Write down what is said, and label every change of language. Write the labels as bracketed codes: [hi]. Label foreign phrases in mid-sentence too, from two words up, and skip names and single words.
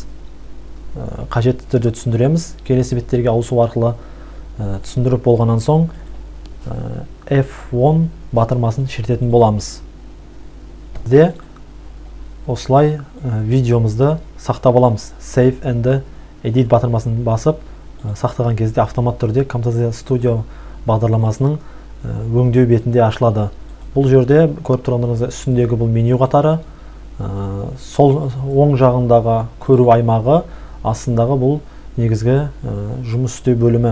[kk] Қажетті түрде түсіндіреміз. Келесі беттерге ауысу арқылы түсіндіріп болғаннан соң F10 батырмасын шертетін боламыз. Бізде осылай видеомызды сақтап аламыз. [en] Save and Edit [kk] батырмасын басып, сақтаған кезде автомат түрде Camtasia Studio бағдарламасының өңдеу бетінде ашылады. Бұл жерде көріп тұрғандарыңызда үстіндегі бұл меню қатары, сол оң жағындағы көру аймағы, астындағы бұл негізгі жұмыс істеу бөлімі.